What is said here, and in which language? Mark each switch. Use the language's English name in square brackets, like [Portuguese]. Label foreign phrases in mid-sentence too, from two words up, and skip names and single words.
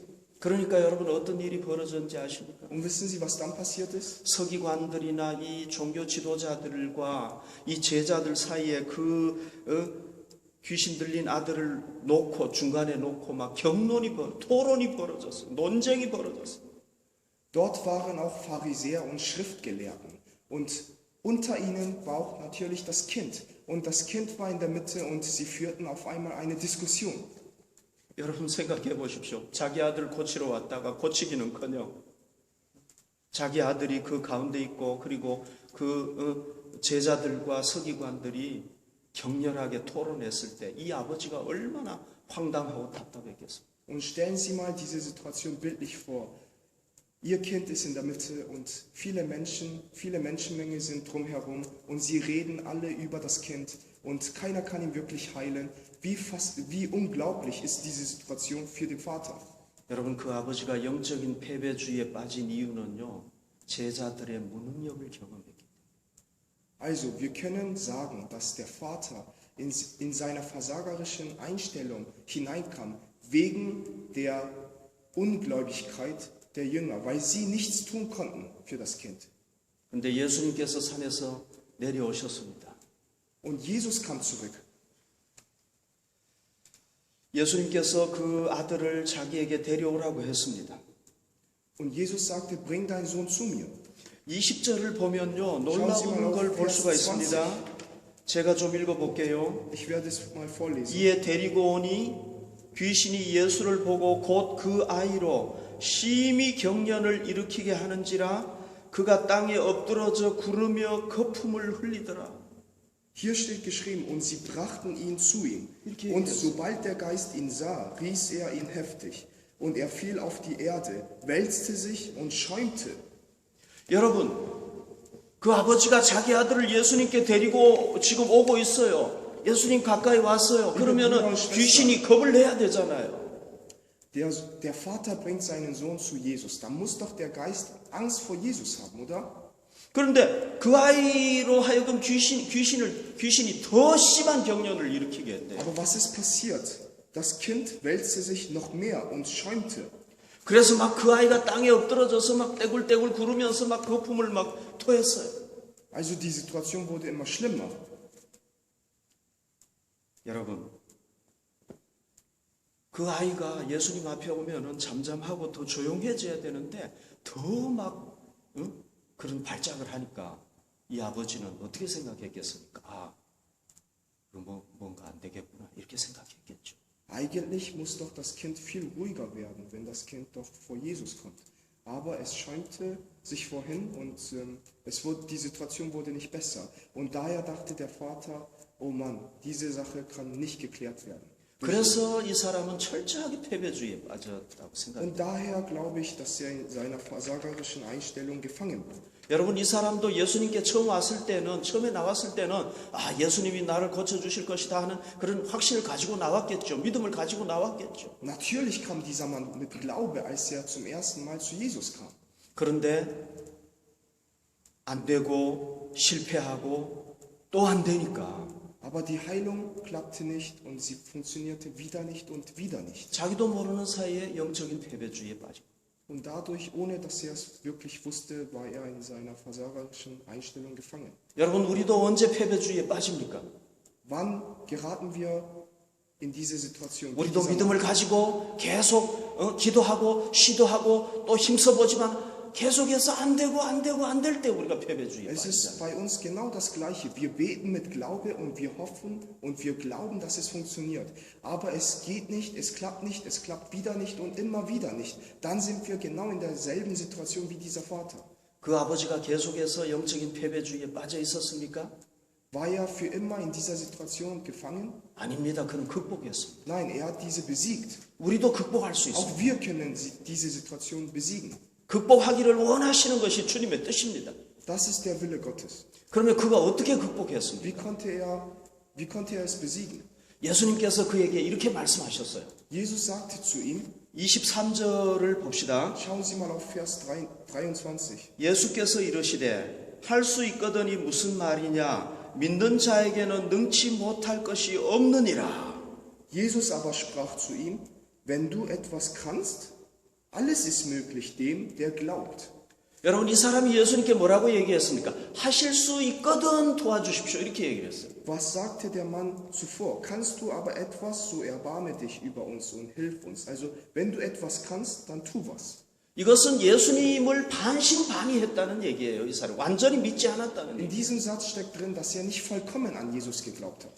[Korean] 그러니까 여러분 어떤 일이 벌어졌는지 아십니까? [German] Und wissen Sie, was dann passiert ist? [Korean] 서기관들이나 이 종교 지도자들과 이 제자들 사이에 귀신 들린 아들을 중간에 놓고 막 토론이 벌어졌어요. 논쟁이 벌어졌어요. [German] Dort waren auch Pharisäer und Schriftgelehrten. Und unter ihnen war auch natürlich das Kind. Und das Kind war in der Mitte und sie führten auf einmal eine Diskussion. [Korean] 여러분 생각해 보십시오. 자기 아들 고치러 왔다가 고치기는커녕 자기 아들이 그 가운데 있고 그리고 그 제자들과 서기관들이 격렬하게 토론했을 때 이 아버지가 얼마나 황당하고 답답했겠습니까? [German] Und stellen Sie mal diese Situation bildlich vor. Ihr Kind ist in der Mitte und viele Menschenmenge sind drumherum und sie reden alle über das Kind und keiner kann ihn wirklich heilen. Wie unglaublich ist diese Situation für den Vater. [Korean] 여러분, 그 아버지가 영적인 패배주의에 빠진 이유는요, 제자들의 무능력을 경험했기 때문에. [German] Also, wir können sagen, dass der Vater in seiner versagerischen Einstellung hineinkam, wegen der Ungläubigkeit der Jünger, weil sie nichts tun konnten für das Kind. [Korean] 근데 예수님께서 산에서 내려오셨습니다. [German] Und Jesus kam zurück. [Korean] 예수님께서 그 아들을 자기에게 데려오라고 했습니다. [German] Und Jesus sagte, bring deinen Sohn zu mir. [Korean] 20절을 보면요, 놀라운 걸 볼 수가 있습니다. 제가 좀 읽어볼게요. [German] Ich werde es mal vorlesen. [Korean] 이에 데리고 오니 귀신이 예수를 보고 곧 그 아이로 심히 경련을 일으키게 하는지라 그가 땅에 엎드러져 구르며 거품을 흘리더라. [German] Hier steht geschrieben, und sie brachten ihn zu ihm. Und sobald der Geist ihn sah, riß er ihn heftig. Und er fiel auf die Erde, wälzte sich und schäumte. [Korean] 여러분, 그 아버지가 자기 아들을 예수님께 데리고 지금 오고 있어요. 예수님 가까이 왔어요. 그러면은 귀신이 겁을 내야 되잖아요. [German] Der Vater bringt seinen Sohn zu Jesus. Da muss doch der Geist Angst vor Jesus haben, oder? [Korean] 그런데 그 아이로 하여금 귀신이 더 심한 경련을 일으키게 했대요. [German] Aber was ist passiert? Das Kind wälzte sich noch mehr und schäumte. [Korean] 그래서 막 그 아이가 땅에 엎드러져서 막 떼굴떼굴 구르면서 막 거품을 막 토했어요. [German] Also die Situation wurde immer schlimmer. [Korean] 여러분, 그 아이가 예수님 앞에 오면은 잠잠하고 더 조용해져야 되는데 더 막 그런 발작을 하니까 이 아버지는 어떻게 생각했겠습니까? 아, 뭔가 안 되겠구나 이렇게 생각했겠죠. [German] Eigentlich muss doch das Kind viel ruhiger werden, wenn das Kind doch vor Jesus kommt. Aber es schäumte sich vorhin und die Situation wurde nicht besser. Und daher dachte der Vater, oh Mann, diese Sache kann nicht geklärt werden. [Korean] 그래서 이 사람은 철저하게 패배주의에 빠졌다고 생각합니다. [German] Und daher glaube ich, dass er in seiner versagerischen Einstellung gefangen war. [Korean] 여러분, 이 사람도 예수님께 처음에 나왔을 때는 아, 예수님이 나를 고쳐주실 것이다 하는 그런 확신을 가지고 나왔겠죠. 믿음을 가지고 나왔겠죠. [German] Natürlich kam dieser Mann mit Glaube, als er zum ersten Mal zu Jesus kam. [Korean] 그런데 안 되고 실패하고 또 안 되니까 [German] Aber die Heilung klappte nicht und sie funktionierte wieder nicht und wieder nicht. [Korean] 자기도 모르는 사이에 영적인 패배주의에 빠지고 [German] Und dadurch, ohne dass er es wirklich wusste, war er in seiner versagerischen Einstellung gefangen. [Korean] 여러분, 우리도 언제 패배주의에 빠집니까? [German] Wann geraten wir in diese Situation? [Korean] 우리도 믿음을 가지고 계속 기도하고 시도하고 또 힘써보지만 계속해서 안 될 때 우리가 패배주의에 [German] Es ist [Korean] 빠지잖아요. [German] bei uns genau das Gleiche. Wir beten mit Glaube und wir hoffen und wir glauben, dass es funktioniert. Aber es geht nicht, es klappt wieder nicht und immer wieder nicht. Dann sind wir genau in derselben Situation wie dieser Vater. [Korean] 그 아버지가 계속해서 영적인 패배주의에 빠져 있었습니까? [German] War er für immer in dieser Situation gefangen? [Korean] 아닙니다. 그는 극복했습니다. [German] Nein, er hat diese besiegt. [Korean] 우리도 극복할 수 있습니다. [German] Auch wir können diese Situation besiegen. [Korean] 극복하기를 원하시는 것이 주님의 뜻입니다. [German] Das ist der Wille Gottes. [Korean] 그러면 그가 어떻게 극복했습니까? [German] Wie konnte er es besiegen? [Korean] 예수님께서 그에게 이렇게 말씀하셨어요. [German] Jesus sagte zu ihm, [Korean] 23절을 봅시다. [German] schauen Sie mal auf Vers 23. [Korean] 예수께서 이르시되 할 수 있거든이 무슨 말이냐 믿는 자에게는 능치 못할 것이 없느니라. [German] Jesus aber sprach zu ihm, wenn du etwas kannst, alles ist möglich dem, der glaubt. [Korean] 여러분, 이 사람이 예수님께 뭐라고 얘기했습니까? 하실 수 있거든 도와주십시오 이렇게 얘기를 했어요. [German] Was sagte der Mann zuvor? Kannst du aber etwas, so erbarme dich über uns und hilf uns. Also, wenn du etwas kannst, dann tu was. [Korean] 이것은 예수님을 반신반의했다는 얘기예요. 이 사람 완전히 믿지 않았다는 [German] In [Korean] 얘기. [German] diesem Satz steckt drin, dass er nicht vollkommen an Jesus geglaubt hat.